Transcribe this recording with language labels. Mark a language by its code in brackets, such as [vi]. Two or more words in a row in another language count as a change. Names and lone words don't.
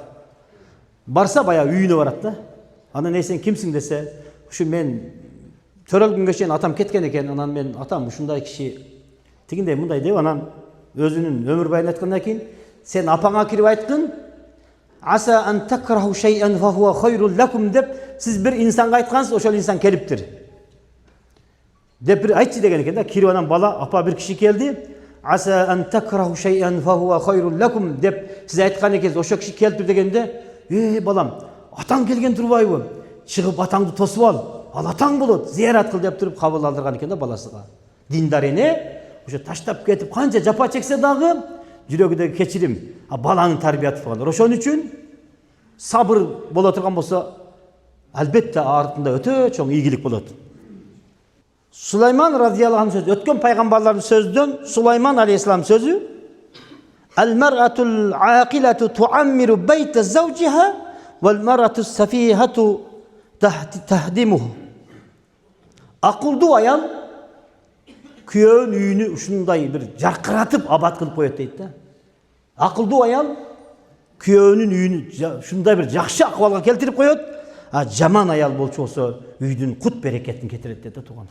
[ky] Барса бая үйүнө барат да. Анан сен кимсиң десе, ушу мен төрөлгөнгө чейин атам кеткен экен, анан мен атам ушундай киши тигиндей мындай деп анан өзүнүн өмүр байын айткандан кийин сен апаңа кирип айткын, [ar] عسى أن تكرهوا شيئا فهو خير لكم [ky] деп сиз бир инсанга айткансыз, ошол инсан келиптир. Деп бир айтчы деген экен да. Кирип анан бала апа бир киши келди. [ar] عسى أن تكرهوا شيئا فهو خير لكم [ky] деп сиз айткан экенсиз, ошо киши келиптир дегенде, балам, атаң келген турбайбы? Чыгып атаңды тосуп ал атаң болот, зиярат кыл деп туруп кабыл алдырган экен да баласыга. Диндар эне ошо таштап кетип канча жапа чексе дагы жүрөгүдөгү кечирим, баланы тарбиятып калган. Ошон үчүн сабыр боло турган болсо, албетте артында өтө чоң ийгилик болот. Сулайман [ar] رضي الله عنه [ky] сөзү, өткөн пайгамбарлардын сөзүдөн Сулайман алейхиссалам сөзү: [ar] "المرأة العاقلة تعمر بيت زوجها والمرأة السفيهة تهدمه." [ky] Акылдуу аял күйөөнүн үйүнү ушундай бир жаркыратып абат кылып коет дейт да. Акылдуу аял күйөөнүн үйүнү ушундай бир жакшы акыбалга келтирип коет, жаман аял болчу болсо үйдүн кут берекетин кетирет дейт да туугандар.